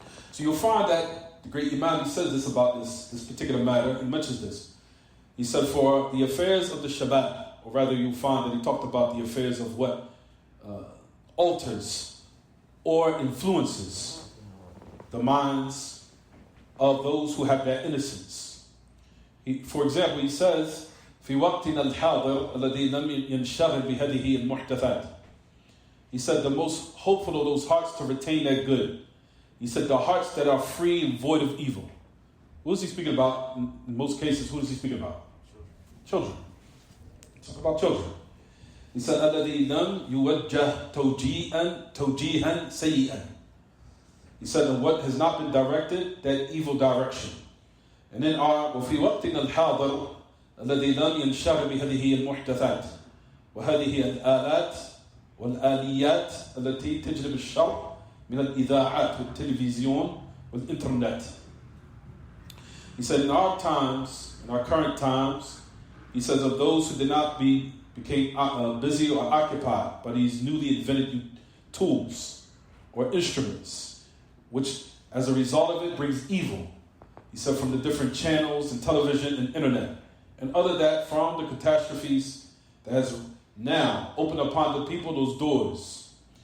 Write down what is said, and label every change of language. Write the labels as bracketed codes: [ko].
[en] So you'll find that the great Imam, he says this about this particular matter, he mentions this. He said for the affairs of the Shabbat, or rather you'll find that he talked about the affairs of what alters or influences the minds of those who have that innocence. For example, he says, [ar] في وقتنا الحاضر الذي لم ينشغل بهذه المحدثات. [en] He said the most hopeful of those hearts to retain that good. He said the hearts that are free and void of evil. Who is he speaking about? In most cases, who is he speaking about? Children. Talk about children. He said [ar] الذي لم يوجه توجيها سيئا. [en] He said and what has not been directed, that evil direction. And then [ar] وفي وقتنا الحاضر الذي لم ينشغل بهذه المحدثات وهذه الآلات والآليات التي تجلب الشر من الإذاعات والتلفزيون والإنترنت. [en] He said in our times, in our current times, he says of those who did not became busy or occupied by these newly invented tools or instruments, which as a result of it brings evil. He said from the different channels and television and internet. And other that from the catastrophes that has now opened upon the people those doors.